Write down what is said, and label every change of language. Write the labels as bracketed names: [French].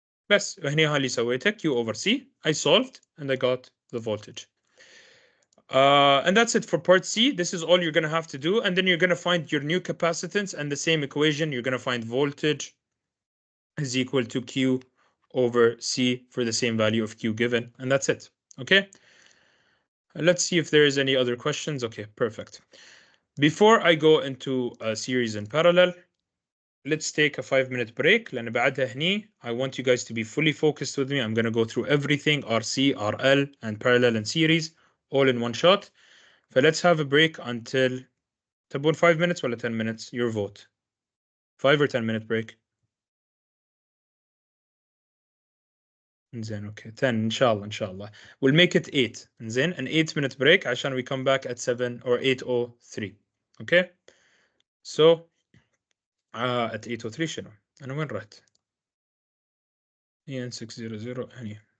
[Arabic] بس هنا اللي سويته [English] Q over C. I solved and I got the voltage. And that's it for part C. This is all you're going to have to do. And then you're going to find your new capacitance and the same equation. You're going to find voltage is equal to Q over C for the same value of Q given. And that's it. Okay. Let's see if there is any other questions. Okay, perfect. Before I go into a series in parallel, let's take a 5-minute break. [Arabic] لأن بعدها هني, [English] I want you guys to be fully focused with me. I'm going to go through everything, RC, RL, and parallel and series, all in one shot. So let's have a break until [Arabic] تبون [English] 5 minutes [Arabic] ولا [English] 10 minutes? Your vote. 5 or 10-minute break? [Arabic] زين [English] okay [Arabic] 10 إن شاء الله. [English] We'll make it 8. [Arabic] زين [English] an 8-minute break [Arabic] عشان [English] we come back at 7 or 8:03. Okay? So at [Arabic] 8:03 شنو؟ أنا وين رحت؟ EN600 هني.